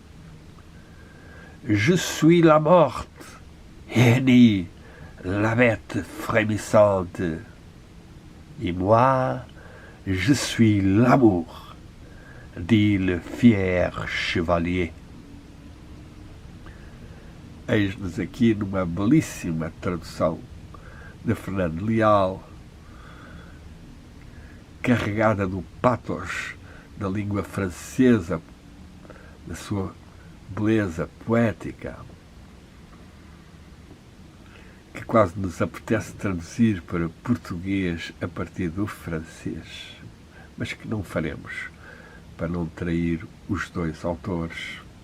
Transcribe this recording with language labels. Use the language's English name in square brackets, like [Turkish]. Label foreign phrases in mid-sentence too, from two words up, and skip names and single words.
[French] Je suis la morte, hennit la bête frémissante, et moi, je suis l'amour, dit le fier chevalier. [Portuguese] Eis-nos aqui numa belíssima tradução de Fernando Leal, carregada do pathos da língua francesa, da sua beleza poética, que quase nos apetece traduzir para português a partir do francês, mas que não faremos para não trair os dois autores.